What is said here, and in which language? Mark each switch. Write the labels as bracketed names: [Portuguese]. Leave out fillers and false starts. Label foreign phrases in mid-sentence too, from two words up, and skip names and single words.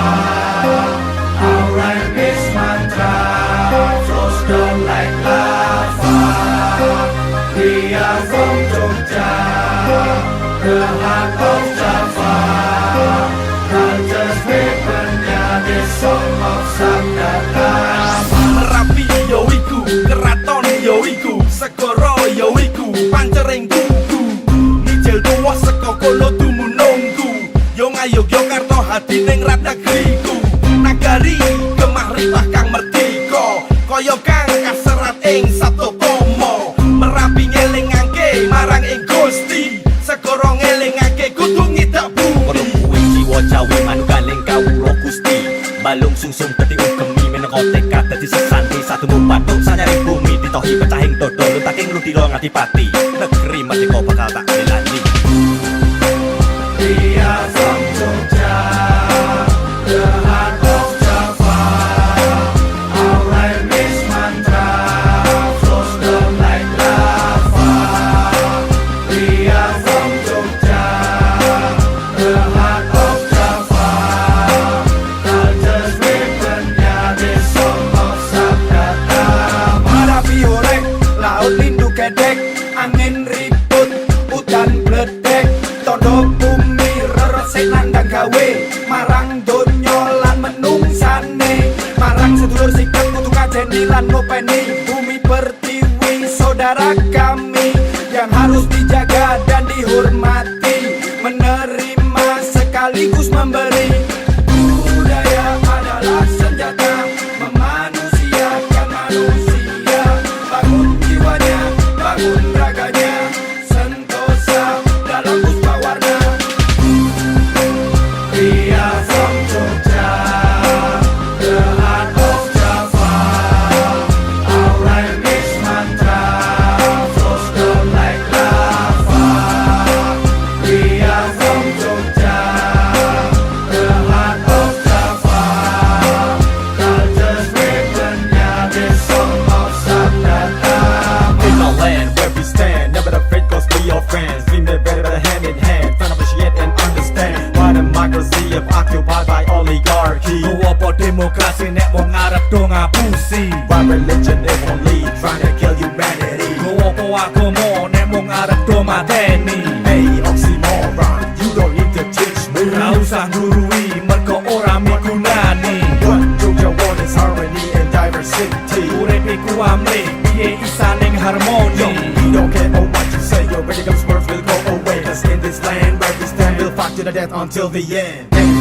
[English] Our rhyme is mantra, flows down like lava. We are from Jogja, the heart of Java. Culture's weapon, yeah, the song of Sabda Dhamma. [Javanese] Merapi yo iku, keraton yo iku, segara yo iku, pancering kuku. Mijil tuwa saka kono dumunungku, yo Ngayogyakarta hati ning rat negeriku. Nagari gemah ripah kang merdeka, kaya kang kaserat ing Satopama. Merapi ngelingake marang ing Gusti, segara ngelingake kudu ngidak bumi. Kono kuwi jiwa Jawi manugaling kawula Gusti, balung sungsung dadi ugemi minangka tekad dadi sesanti satu patung sanyaring bumi ditohi pecahing dodo lutaking ludira ngadipati negeri merdeka bakal tak belani. [English] We are from Jogja, the heart of Java. Our rhyme is mantra, flows down like lava. We are from Jogja, the heart of Java. Culture's weapon, yeah, the song of Sabda Dhamma. [Javanese] Merapi horek, laut lindu kedek, angin ribut, udan bledek, todok bumi reresik nandang gawe, marang donya lan menungsane, marang sedulur sikap kudu kajeni lan ngopeni, [Indonesian] bumi pertiwi saudara kami yang harus dijaga dan dihormati, menerima sekaligus memberi. Budaya adalah senjata memanusiakan manusia, bangun jiwanya, bangun raganya, sentosa dalam puspa warna. [English] We are from Jogja, the heart of Java. Our rhyme is mantra, flows down like lava. We are from Jogja, the heart of Java. Culture's weapon, yeah, the song of Sabda Dhamma. In our land where we stand, never afraid cause we are friends. We live better hand in hand, trying to appreciate and understand why democracy is occupied by oligarchy. Go up for democracy, [Javanese] nek wong arep do ngapusi. [English] Why religion is only trying to kill humanity. Go up for [Javanese] agama, nek wong arep do mateni. [English] Hey, oxymoron, you don't need to teach me. [Javanese] Ra usah ngurui, mergo ora migunani. [English] What Jogja want is harmony and diversity. [Javanese] Urip iku amli, piye isa ning harmoni. [English] Yo, we don't care about what you say, your ready comes words will go away. Cause in this land where we stand, we'll fight to the death until the end.